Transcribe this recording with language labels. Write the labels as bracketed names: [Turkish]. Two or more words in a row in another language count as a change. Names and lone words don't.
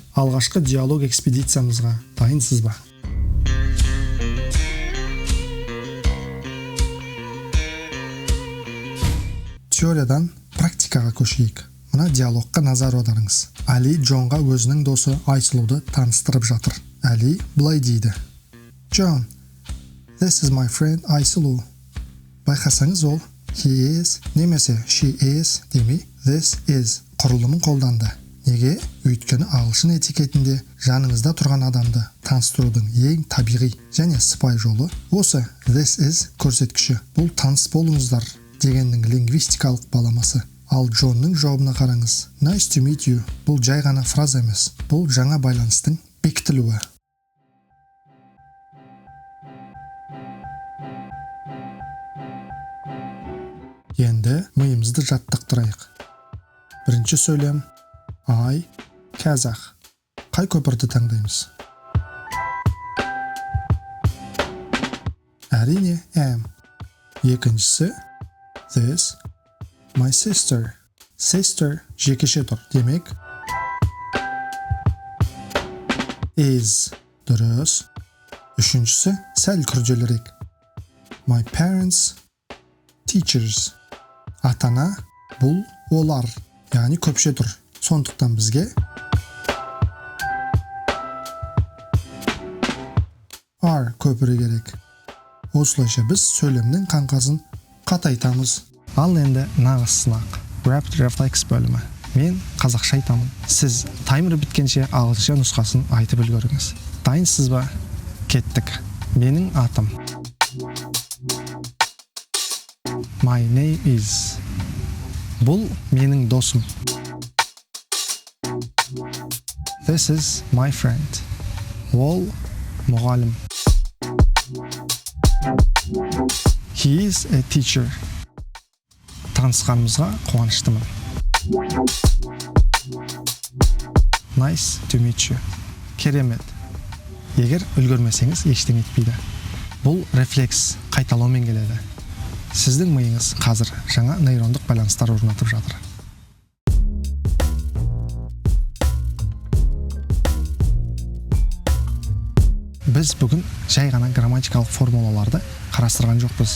[Kazakh] Алғашқы диалог экспедициямызға дайынсыз ба? Теориядан практикаға көшейік. Мына диалогқа назар аударыңыз. Али Джонға өзінің досы Айсұлуды таныстырып жатыр. Али былай дейді: [English] John, this is my friend Айсұлу. [Kazakh] Байқасаңыз ол [English] he is [Kazakh] немесе [English] she is [Kazakh] демей [English] this is [Kazakh] құрылымын қолданды. Неге? Өйткені ағылшын этикетінде жаныңызда тұрған адамды таныстырудың ең табиғи және сыпайы жолы осы [English] this is [Kazakh] көрсеткіші. Бұл таныс болыңыздар дегеннің лингвистикалық баламасы. Ал Джонның жауабына қараңыз. [English] Nice to meet you. [Kazakh] Бұл жай ғана фраза емес. Бұл жаңа байланыстың бекітілуі. Енді миымызды жаттықтырайық. Бірінші сөйлем I, Казах. Қай көпірді таңдаймыз? Әрине am. Екіншісі [English] this, my sister. [Kazakh] Sister жекеше тұр. Демек is дұрыс. Үшіншісі сәл күрделірек. [English] My parents, teachers. [Kazakh] Атана бұл олар, яғни көпше тұр. Сондықтан бізге are көпірі керек. Осылайша біз сөйлемнің қаңқасын қатайтамыз. Ал енді нағыз сынақ. [English] Rapid Reflex [Kazakh] бөлімі. Мен қазақша айтамын. Сіз таймер біткенше ағылшынша нұсқасын айтып үлгеріңіз. Дайынсыз ба? Кеттік. Менің атым. [English] My name is. [Kazakh] Бұл менің досым. [English] This is my friend. [Kazakh] Ол мұғалім. [English] He is a teacher. [Kazakh] Танысқанымызға қуаныштымын. [English] Nice to meet you. [Kazakh] Керемет. Егер үлгермесеңіз ештеңе етпейді. Бұл рефлекс қайталаумен келеді. Сіздің миыңыз қазір жаңа нейрондық байланыстар орнатып жатыр. Біз бүгін жай ғана грамматикалық формулаларды қарастырған жоқпыз.